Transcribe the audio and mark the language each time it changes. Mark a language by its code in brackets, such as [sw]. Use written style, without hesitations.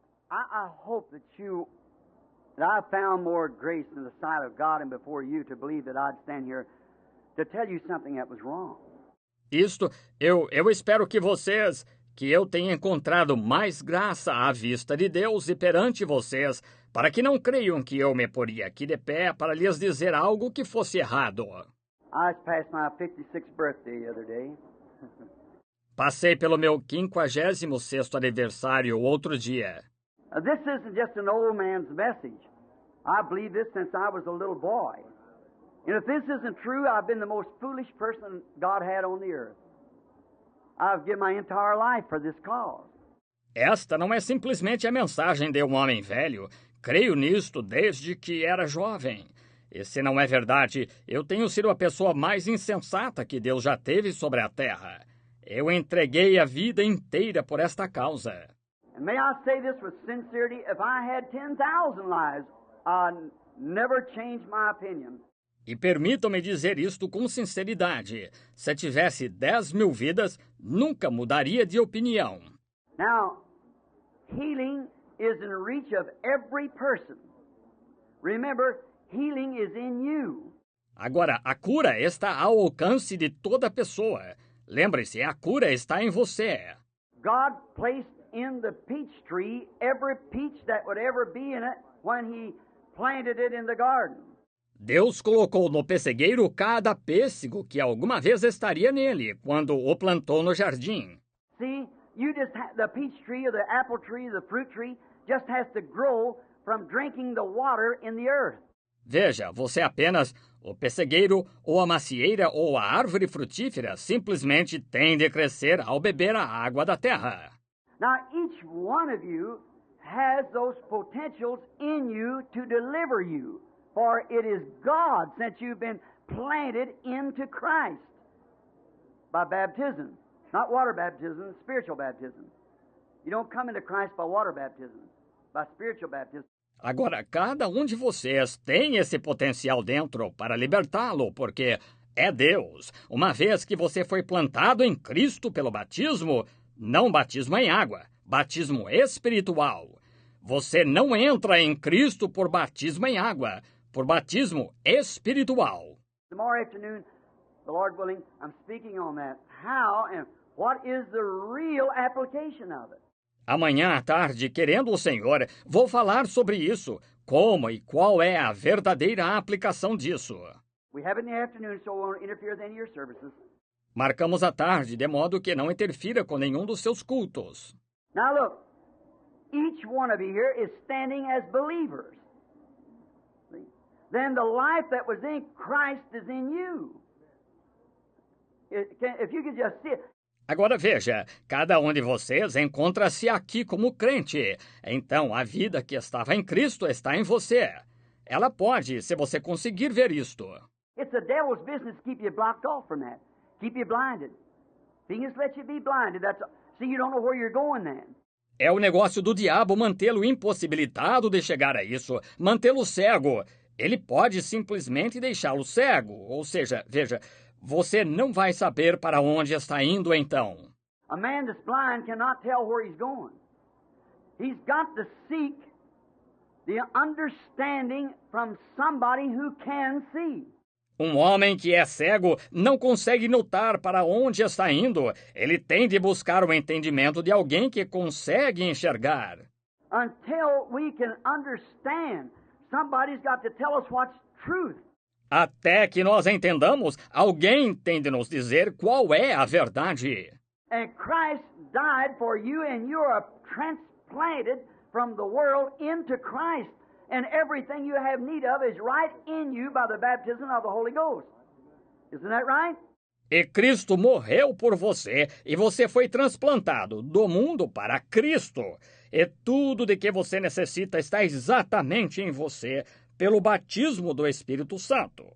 [en] I hope that I found more grace in the sight of God and before you to believe that I'd stand here to tell you something that was wrong. [pt] Eu espero que eu tenha encontrado mais graça à vista de Deus e perante vocês, para que não creiam que eu me poria aqui de pé para lhes dizer algo que fosse errado. [en] I passed my 56th birthday the other day. [pt] Passei pelo meu 56º aniversário outro dia. [en] This isn't just an old man's message. I believe this since I was a little boy. And if this isn't true, I've been the most foolish person God had on the earth. I've given my entire life for this cause. [pt] Esta não é simplesmente a mensagem de um homem velho. Creio nisto desde que era jovem. E se não é verdade, eu tenho sido a pessoa mais insensata que Deus já teve sobre a terra. Eu entreguei a vida inteira por esta causa. [en] And may I say this with sincerity, if I had 10,000 lives, I'd never change my opinion. [pt] E permitam-me dizer isto com sinceridade. Se tivesse 10.000 vidas, nunca mudaria de opinião. [en] Now, healing is in reach of every person. Remember, healing is in you. [pt] Agora, a cura está ao alcance de toda pessoa. Lembre-se, a cura está em você. [en] God placed in the peach tree every peach that would ever be in it when He planted it in the garden. [pt] Deus colocou no pessegueiro cada pêssego que alguma vez estaria nele quando o plantou no jardim. [en] See, the peach tree or the apple tree, the fruit tree just has to grow from drinking the water in the earth. [pt] Veja, você apenas, o pessegueiro ou a macieira ou a árvore frutífera simplesmente tem de crescer ao beber a água da terra. [en] Now, each one of you has those potentials in you to deliver you. For it is God, since you've been planted into Christ by baptism. Not water baptism, spiritual baptism. You don't come into Christ by water baptism, by spiritual baptism. [pt] Agora, cada um de vocês tem esse potencial dentro para libertá-lo, porque é Deus. Uma vez que você foi plantado em Cristo pelo batismo, não batismo em água, batismo espiritual. Você não entra em Cristo por batismo em água, por batismo espiritual. [en] Tomorrow afternoon, the Lord willing, I'm speaking on that. How and what is the real application of it? [pt] Amanhã à tarde, querendo o Senhor, vou falar sobre isso. Como e qual é a verdadeira aplicação disso? [en] We have it in the afternoon, so we won't interfere with any of your services. [pt] Marcamos à tarde, de modo que não interfira com nenhum dos seus cultos. [en] Now look, each one of you here is standing as believers. See? Then the life that was in Christ is in you. If you could just see it. [pt] Agora veja, cada um de vocês encontra-se aqui como crente. Então, a vida que estava em Cristo está em você. Ela pode, se você conseguir ver isto. [en] It's the devil's business to keep you blocked off from that. Keep you blinded. He just lets you be blinded. See, you don't know where you're going then. [pt] É o negócio do diabo mantê-lo impossibilitado de chegar a isso, mantê-lo cego. Ele pode simplesmente deixá-lo cego. Ou seja, veja, você não vai saber para onde está indo então. [en] A man that's blind cannot tell where he's going. He's got to seek the understanding from somebody who can see. [pt] Um homem que é cego não consegue notar para onde está indo. Ele tem de buscar o entendimento de alguém que consegue enxergar. [en] Until we can understand, somebody's got to tell us what's truth. [pt] Até que nós entendamos, alguém tem de nos dizer qual é a verdade. [en] And Christ died for you, and you are transplanted from the world into Christ. And everything you have need of is right in you by the baptism of the Holy Ghost. Isn't that right? [pt] E Cristo morreu por você, e você foi transplantado do mundo para Cristo. E tudo de que você necessita está exatamente em você, pelo batismo do Espírito Santo.